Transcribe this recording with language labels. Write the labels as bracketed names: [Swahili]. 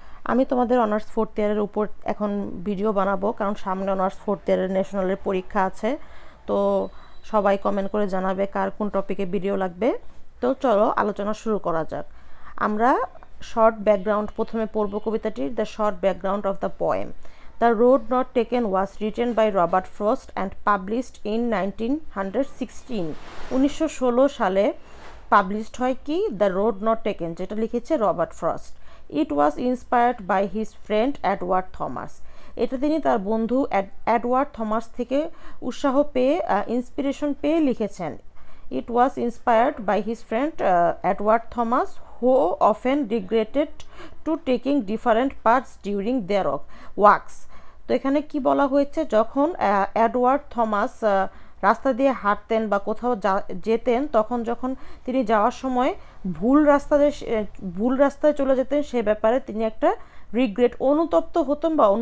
[Bangla] আমি তোমাদের honours fourth ইয়ারের উপর এখন ভিডিও বানাবো, কারণ সামনে অনার্স ফোর্থ ইয়ারের ন্যাশনালের পরীক্ষা আছে। তো সবাই কমেন্ট করে জানাবে কার কোন টপিকে ভিডিও লাগবে। তো চলো আলোচনা শুরু করা যাক। আমরা শর্ট ব্যাকগ্রাউন্ড প্রথমে পড়ব কবিতাটির, [English] The short background of the poem. The Road Not Taken was written by Robert Frost and published in 1916. [Bangla] 1916 সালে পাবলিশড হয় কি, দ্য রোড নট টেকেন, যেটা লিখেছে Robert frost. [English] It was inspired by his friend Edward Thomas. [Bangla] এটা তিনি তার বন্ধু Edward Thomas থেকে উৎসাহ পেয়ে, ইন্সপিরেশন পেয়ে লিখেছেন। [English] It was inspired by his friend Edward Thomas, who often regretted to taking different paths during their walks. [Bangla] তো এখানে কি বলা হয়েছে, যখন এডওয়ার্ড থমাস রাস্তা দিয়ে হাঁটতেন বা কোথাও যেতেন, তখন যখন তিনি যাওয়ার সময় ভুল রাস্তায় চলে যেতেন, সে ব্যাপারে তিনি একটা রিগ্রেট, অনুতপ্ত হতেন।